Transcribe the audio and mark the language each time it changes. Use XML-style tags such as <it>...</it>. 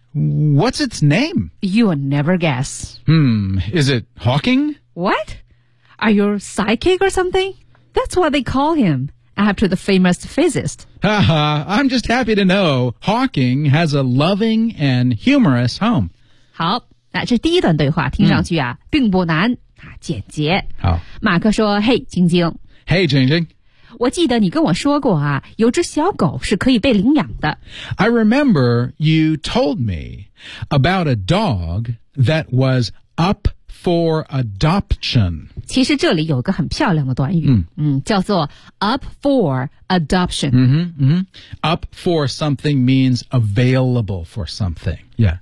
<en>What's its name? You'll never guess. Is it Hawking? What? Are you a psychic or something? That's what they call him, after the famous physicist. Haha, I'm just happy to know Hawking has a loving and humorous home.</en> <zh>好那这第一段对话听上去啊、嗯、并不难啊简洁。好。马克说嘿晶晶。</zh> <en>Hey, 晶晶。</en> <zh>我记得你跟我说过啊有只小狗是可以被领养的。</zh> <en>I remember you told me about a dog that was up for adoption.</en> <zh>其实这里有个很漂亮的短语、叫做</zh> <en>up for adoption. Up for something means available for something. Yeah.</en>